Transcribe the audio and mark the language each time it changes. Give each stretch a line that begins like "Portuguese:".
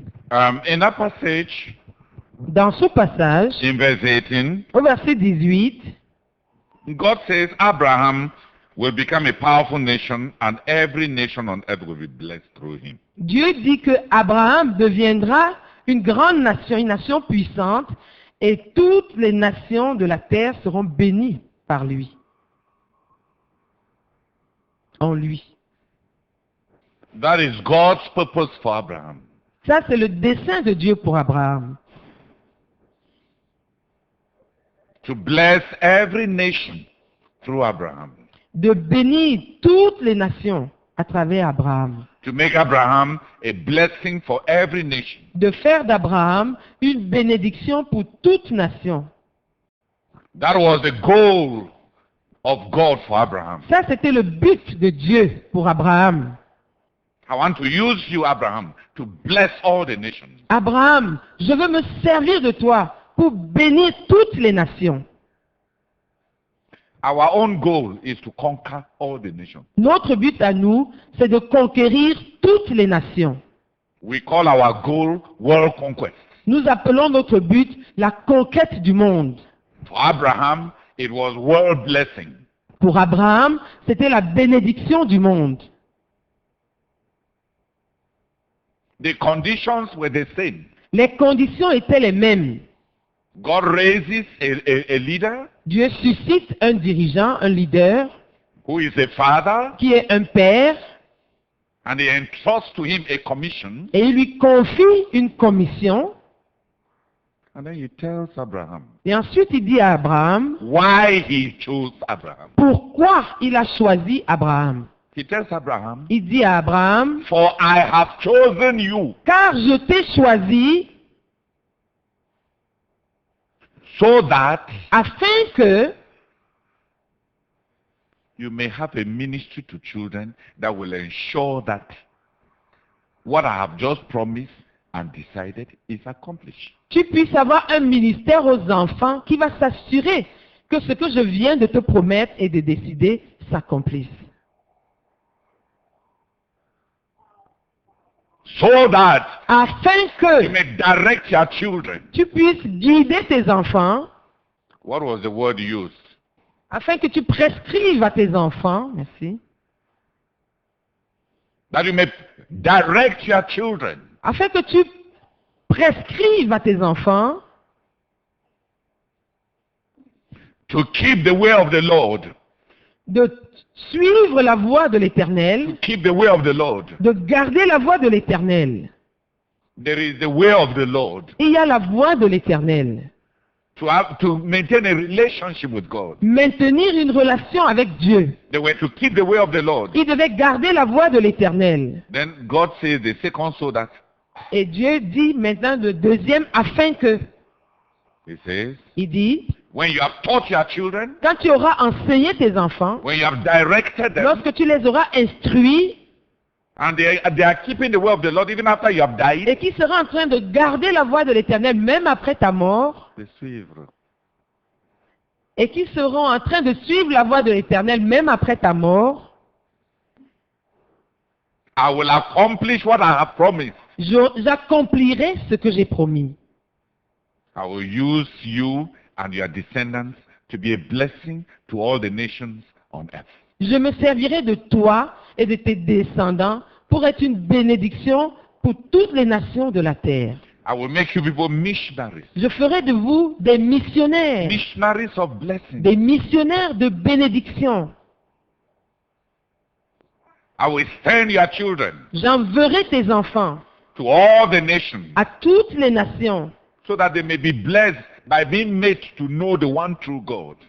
English: In that passage,
French: Dans ce passage,
English: in verse 18,
French: au verset 18,
English: God says Abraham will become a powerful nation and every nation on earth will be blessed through him.
French: Dieu dit que Abraham deviendra une grande nation, une nation puissante, et toutes les nations de la terre seront bénies par lui. En lui.
English: That is God's purpose for Abraham.
French: Ça, c'est le dessein de Dieu pour Abraham.
English: To bless every nation through Abraham.
French: De bénir toutes les nations à travers Abraham.
English: To make Abraham a blessing for every nation.
French: De faire d'Abraham une bénédiction pour toute nation.
English: That was the goal of God for Abraham.
French: Ça, c'était le but de Dieu pour Abraham.
English: I want to use you, Abraham, to bless all the nations.
French: Abraham, je veux me servir de toi pour bénir toutes les nations.
English: Our own goal is to conquer all the nations.
French: Notre but à nous, c'est de conquérir toutes les nations.
English: We call our goal world conquest.
French: Nous appelons notre but la conquête du monde.
English: For Abraham, it was world blessing.
French: Pour Abraham, c'était la bénédiction du monde.
English: The conditions were the same.
French: Les conditions étaient les mêmes.
English: God raises a leader
French: Dieu suscite un dirigeant, un leader,
English: who is a father,
French: qui est un père,
English: and he entrusts to him a commission.
French: et il lui confie une commission.
English: And then he tells Abraham
French: Et ensuite, il dit à Abraham
English: why he chose Abraham.
French: pourquoi il a choisi Abraham.
English: He tells Abraham,
French: Il dit à Abraham,
English: for I have chosen you
French: car je t'ai choisi
English: so that
French: afin que
English: you may have a ministry to children that will ensure that what I have just promised and decided is accomplished.
French: tu puisses avoir un ministère aux enfants qui va s'assurer que ce que je viens de te promettre et de décider s'accomplisse.
English: So that
French: Afin
English: you
French: que
English: may direct your children.
French: tu puisses guider tes enfants,
English: What was the word used?
French: afin que tu prescrives à tes enfants, merci,
English: that you may direct your children
French: afin que tu prescrives à tes enfants
English: to keep the way of the Lord,
French: de suivre la voie de
English: to
French: l'Éternel,
English: keep the way of the Lord.
French: de garder la voie de l'Éternel.
English: There is the way of the Lord.
French: Il y a la voie de l'Éternel.
English: To maintain a relationship with God.
French: Maintenir une relation avec Dieu.
English: They were to keep the way of the Lord.
French: Il devait garder la voie de l'Éternel.
English: Then God says the second so that,
French: Et Dieu dit maintenant le deuxième afin que,
English: he says,
French: il dit,
English: when you have taught your children,
French: quand tu auras enseigné tes enfants,
English: when you have directed them,
French: lorsque tu les auras instruits
English: and they are keeping the way of the Lord even after you have died,
French: et qui seront en train de garder la voie de l'Éternel même après ta mort,
English: they suivre.
French: et qui seront en train de suivre la voie de l'Éternel même après ta mort,
English: I will accomplish what I have promised.
French: j'accomplirai ce que j'ai promis.
English: I will use you and your descendants to be a blessing to all the nations on earth.
French: Je me servirai de toi et de tes descendants pour être une bénédiction pour toutes les nations de la terre.
English: I will make you people missionaries.
French: Je ferai de vous des missionnaires,
English: Missionaries of blessing.
French: des missionnaires de bénédiction.
English: I will send your children
French: J'enverrai tes enfants
English: to all the nations
French: à toutes les nations,
English: so that they may be blessed by being made to know the one true God.